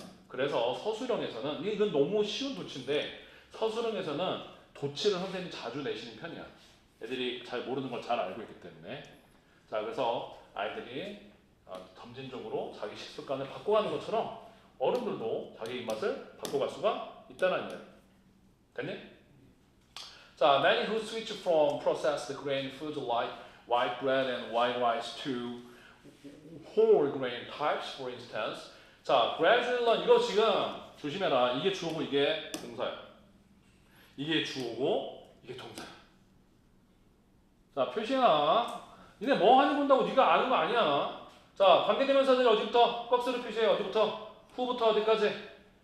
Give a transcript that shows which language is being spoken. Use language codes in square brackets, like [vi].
[ko] 그래서 서술형에서는 이건 너무 쉬운 도치인데 서술형에서는 도치를 선생님이 자주 내시는 편이야. 애들이 잘 모르는 걸 잘 알고 있기 때문에. 자, 그래서 아이들이 점진적으로 자기 식습관을 바꿔가는 것처럼 어른들도 자기 입맛을 바꿔갈 수가 있다는 얘기예요. 됐니? [en] 자, many who switch from processed grain foods like white bread and white rice to whole grain types, for instance. [ko] 자, [en] gradually learn. [ko] 이거 지금 조심해라. 이게 주어고 이게 동사야. 이게 주어고 이게 동사야. 자, 표시해놔. 니네 뭐 하는지 본다고 네가 아는 거 아니야. 자, 관계대명사들이 어디부터? 박스로 표시해. 어디부터? who부터 어디까지?